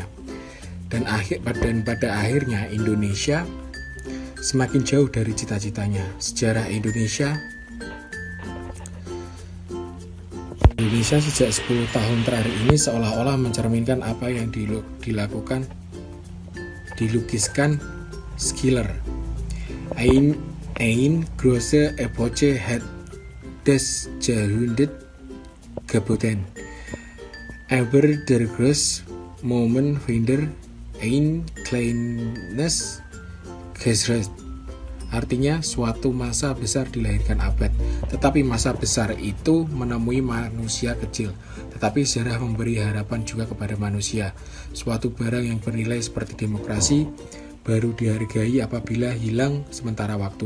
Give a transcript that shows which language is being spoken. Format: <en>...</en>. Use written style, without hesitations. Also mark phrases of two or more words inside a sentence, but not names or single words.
<id>Dan pada akhirnya Indonesia semakin jauh dari cita-citanya. Sejarah Indonesia sejak 10 tahun terakhir ini seolah-olah mencerminkan apa yang dilukiskan Schiller.</id> <de>Ein große Epoche hat das Jahrhundert geboten. Aber der große Moment findet ein kleines Geschichte.</de> <id>Artinya, suatu masa besar dilahirkan abad, tetapi masa besar itu menemui manusia kecil. Tetapi sejarah memberi harapan juga kepada manusia. Suatu barang yang bernilai seperti demokrasi baru dihargai apabila hilang sementara waktu.</id>